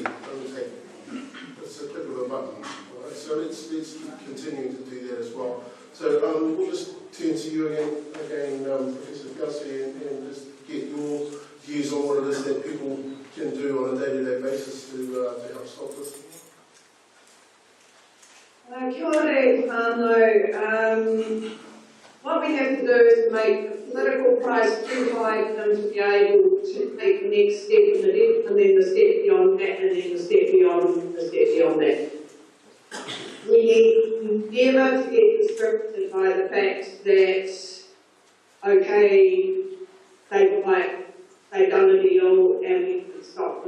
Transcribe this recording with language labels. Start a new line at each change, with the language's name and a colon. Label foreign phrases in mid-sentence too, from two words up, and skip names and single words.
English: It's a click of a button. Right? So let's continue to do that as well. So we'll just turn to you again, Professor Gussie, and just get your views on what it is that people can do on a day-to-day basis to help stop this.
Māori: Kia ora, whānau.
English: What we have to do is to make the political price too high for them to be able to take the next step in it, and then the step beyond that, and then the step beyond the step beyond that. We never to get distracted by the fact that, okay, they've done a deal and we can stop them.